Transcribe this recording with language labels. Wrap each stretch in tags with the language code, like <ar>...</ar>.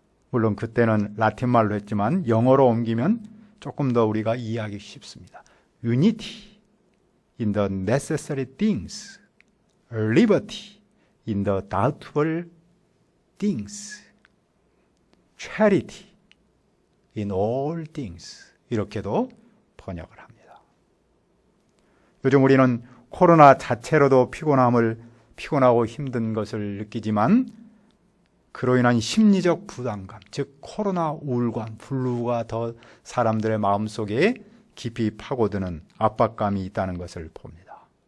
<ko>물론 그때는 라틴말로 했지만 영어로 옮기면 조금 더 우리가 이해하기 쉽습니다.</ko> <en>Unity in the necessary things, liberty in the doubtful things, charity in all things.</en> <ko>이렇게도 번역을 합니다. 요즘 우리는 코로나 자체로도 피곤하고 힘든 것을 느끼지만 그로 인한 심리적 부담감, 즉 코로나 우울감, 불루가 더 사람들의 마음속에 깊이 파고드는 압박감이 있다는 것을 봅니다.</ko>